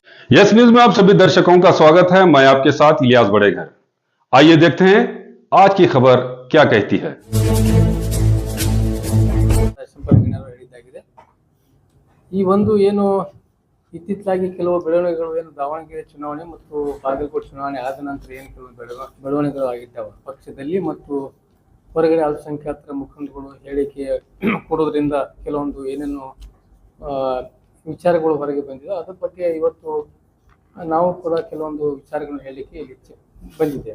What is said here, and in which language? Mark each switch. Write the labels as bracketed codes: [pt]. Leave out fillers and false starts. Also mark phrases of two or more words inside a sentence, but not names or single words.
[hi] यस न्यूज में आप सभी दर्शकों का स्वागत है। मैं आपके साथ इलियास बड़ेघर। आइए देखते हैं आज की खबर क्या कहती है। [kn] ಹೇಳಿದ್ದಾಗಿದೆ ಈ ಒಂದು ಏನು ಇತ್ತಿತ್ತಲಾಗಿ ಕೆಲವು ಬೆಳವಣಿಗೆಗಳು ಏನು ದಾವಣಗೆರೆ ಚುನಾವಣೆ ಮತ್ತು ಬಾಗಲಕೋಟೆ ಚುನಾವಣೆ ಆದ ನಂತರ ಏನು ಕೆಲವು ಬೆಳವಣಿಗೆಗಳು ಆಗಿದ್ದಾವೆ ಪಕ್ಷದಲ್ಲಿ ಮತ್ತು ಹೊರಗಡೆ ಅಲ್ಪಸಂಖ್ಯಾತರ ಮುಖಂಡಗಳು ಹೇಳಿಕೆ ಕೊಡೋದ್ರಿಂದ ಕೆಲವೊಂದು ಏನೇನು ವಿಚಾರಗಳು ಹೊರಗೆ ಬಂದಿದೆ ಅದ್ರ ಬಗ್ಗೆ ಇವತ್ತು ನಾವು ಕೂಡ ಕೆಲವೊಂದು ವಿಚಾರಗಳನ್ನು ಹೇಳಲಿಕ್ಕೆ ಇಲ್ಲಿ ಬಂದಿದೆ.